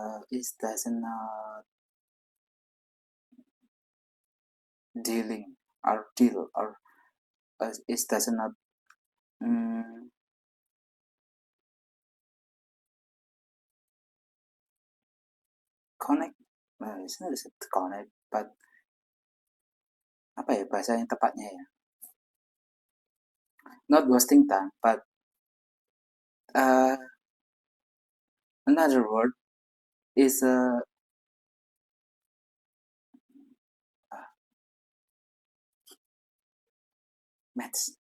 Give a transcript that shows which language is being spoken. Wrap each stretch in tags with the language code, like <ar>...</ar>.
<en>it doesn't not dealing or deal or it doesn't not mm, connect. It's not connect, but</en> <id>apa ya bahasa yang tepatnya ya?</id> <en>Not wasting time, but uh, another word is match.</en>